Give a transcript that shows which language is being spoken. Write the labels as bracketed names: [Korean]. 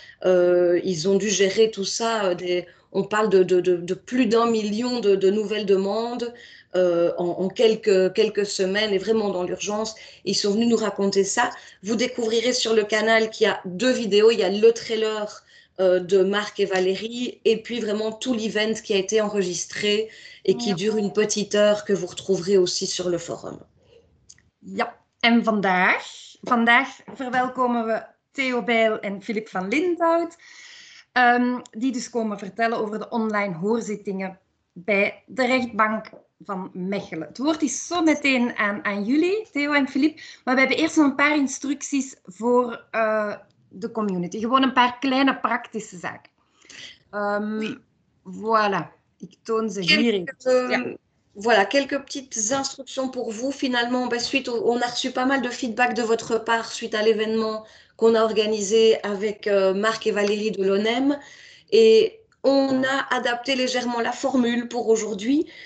[French] Ils ont dû gérer tout ça. On parle de plus d'1 million de nouvelles demandes en quelques semaines et vraiment dans l'urgence. Ils sont venus nous raconter ça. Vous découvrirez sur le canal qu'il y a 2 vidéos. Il y a le trailer de Marc et Valérie, et puis vraiment tout l'event qui a été enregistré et qui dure une petite heure que vous retrouverez aussi sur le forum. [Dutch] Ja, en vandaag verwelkomen we Theo Bijl en Filip van Linthout, die dus komen vertellen over de online hoorzittingen bij de rechtbank van Mechelen. Het woord is zo meteen aan jullie, Theo en Filip, maar we hebben eerst nog een paar instructies voor de community. Gewoon een paar kleine praktische zaken. Voilà, ik toon ze hier. [French] Voilà, quelques petites instructions pour vous. Finalement, on a reçu pas mal de feedback de votre part suite à l'événement qu'on a organisé avec Marc et Valérie de l'ONEM. Et on a adapté légèrement la formule pour aujourd'hui.